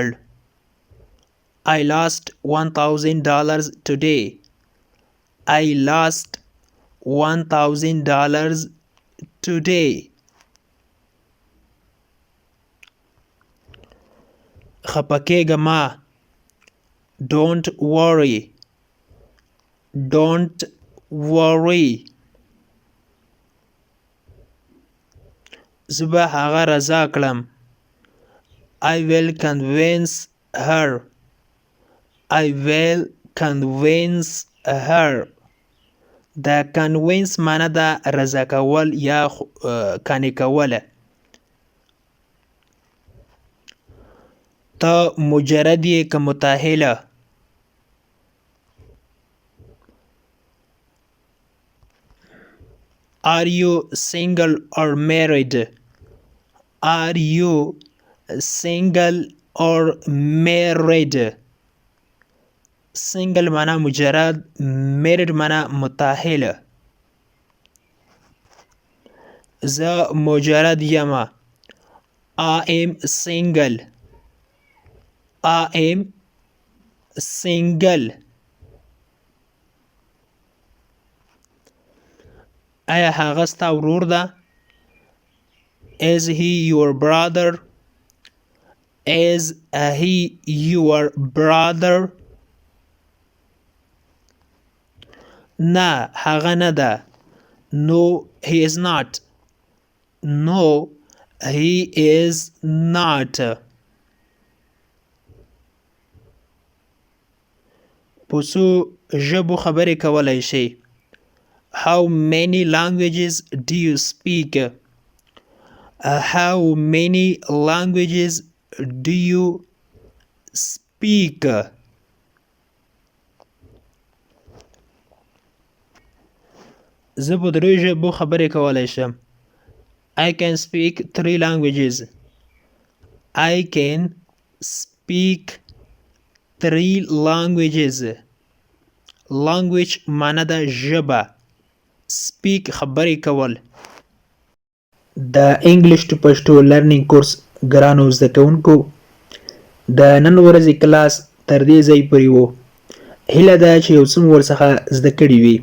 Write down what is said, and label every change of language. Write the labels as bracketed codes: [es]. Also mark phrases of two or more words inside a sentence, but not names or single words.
[en] I lost $1000 today. I lost $1000 today. [ps] خپه کېږه مه. [en] Don't worry. Don't worry. [ps] زه به هغه رضا کړم. [en] I will convince her. I will convince her. [ps] د کنوینس معنی ده رضا کول یا قانع کوله. ته مجرد یې که متأهله. [en] Are you single or married? Are you single or married? [ps] single معنی مجرد، married معنی متأهله. زه مجرد یم. [en] I am single. I am single. [ps] آیا هغه ستا ورور ده؟ [en] Is he your brother? Is he your brother? [ps] نه هغه نه ده. [en] No he is not. No he is not. [ps] په څو ژبو خبرې کولی شئ؟ [en] How many languages do you speak? How many languages do you speak? [ps] زه په 3 ژبو خبرې کولی شم. [en] I can speak 3 languages. I can speak 3 languages. [ps] Language معنی ده ژبه. Speak خبرې کول. د [en] English to Pashto learning course [ps] ګرانو زده کوونکو، د نن ورځې کلاس تر دې ځای پورې و. هیله ده چې یو څه مو ورڅخه زده کړي وي.